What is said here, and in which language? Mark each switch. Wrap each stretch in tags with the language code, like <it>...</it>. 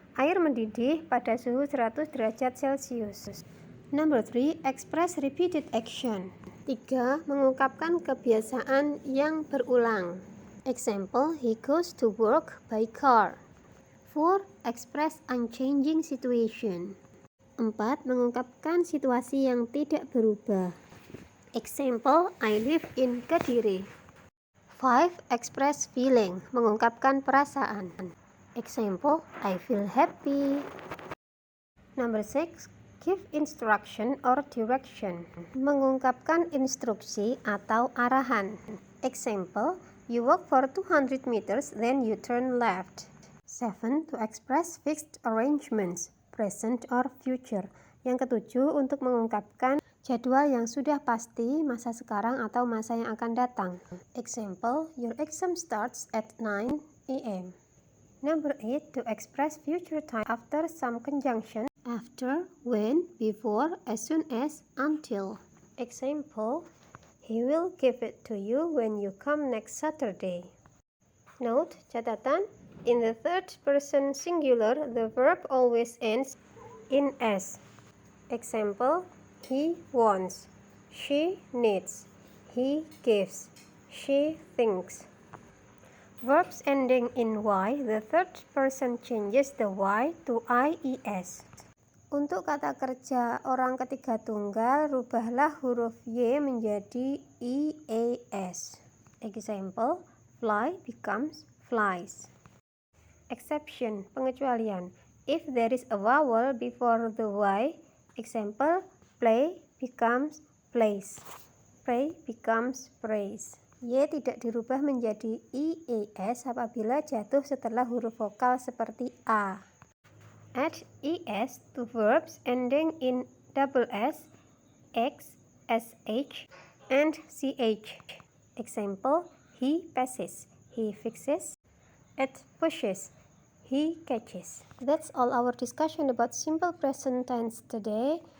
<id>Air mendidih pada suhu 100 derajat Celcius.</id> <en>Number 3. Express repeated action. 3.</en> <id>Mengungkapkan kebiasaan yang berulang.</id> <en>Example, he goes to work by car. 4. Express unchanging situation. 4.</en> <id>Mengungkapkan situasi yang tidak berubah.</id> <en>Example, I live in Kediri. 5. Express feeling,</en> <id>mengungkapkan perasaan.</id> <en>Example, I feel happy. Number 6. Give instruction or direction,</en> <id>mengungkapkan instruksi atau arahan.</id> <en>Example, you walk for 200 meters, then you turn left. 7. To express fixed arrangements, present or future.</en> <id>Yang ketujuh, untuk mengungkapkan jadwal yang sudah pasti, masa sekarang atau masa yang akan datang.</id> <en>Example, your exam starts at 9 a.m. Number 8. To express future time after some conjunction. After, when, before, as soon as, until. Example, he will give it to you when you come next Saturday. Note,</en> <id>catatan,</id> <en>in the third person singular, the verb always ends in s. Example, he wants, she needs, he gives, she thinks. Verbs ending in y, the third person changes the y to ies.</en> <id>Untuk kata kerja orang ketiga tunggal, rubahlah huruf y menjadi ies.</id> <en>Example, fly becomes flies. Exception,</en> <id>pengecualian.</id> <en>If there is a vowel before the y, example, play becomes plays. Pray becomes praise.</en> <id>Y tidak dirubah menjadi ies apabila jatuh setelah huruf vokal seperti a.</id> <en>Add es to verbs ending in double s, x, sh, and ch. Example, he passes, he fixes, it pushes, he catches. That's all our discussion about simple present tense today.</en>